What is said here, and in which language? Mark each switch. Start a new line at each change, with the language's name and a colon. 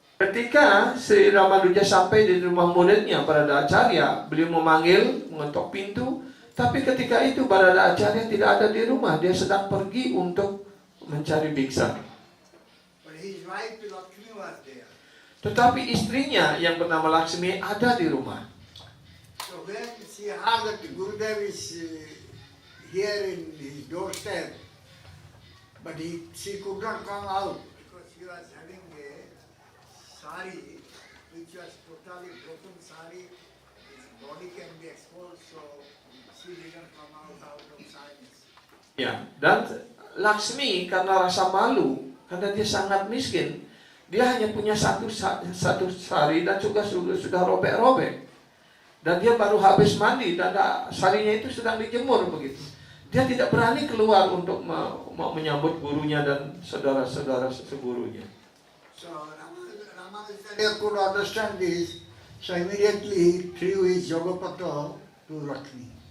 Indonesian: Ketika Sri Ramanuja sampai di rumah muridnya Barada Acharya, beliau memanggil, mengetok pintu, tapi ketika itu Barada Acharya tidak ada di rumah, dia sedang pergi untuk mencari biksa.
English: But his wife Lakshmi was there.
Indonesian: Tetapi istrinya yang bernama Laksmi ada di rumah.
English: So when she heard that Gurudev is here in his doorstep, but she could not come out because she was having a sari which was totally broken sari. His body can be exposed, so she didn't come out of shyness.
Indonesian: Ya, dan Laksmi karena rasa malu, karena dia sangat miskin, dia hanya punya satu sari dan juga sudah robek-robek. Dan dia baru habis mandi dan sarinya itu sedang dijemur begitu. Dia tidak berani keluar untuk menyambut gurunya dan saudara-saudara segurunya.
English: So Ramanujacharya could understand this, so immediately he threw his Yogapatra to Lakshmi.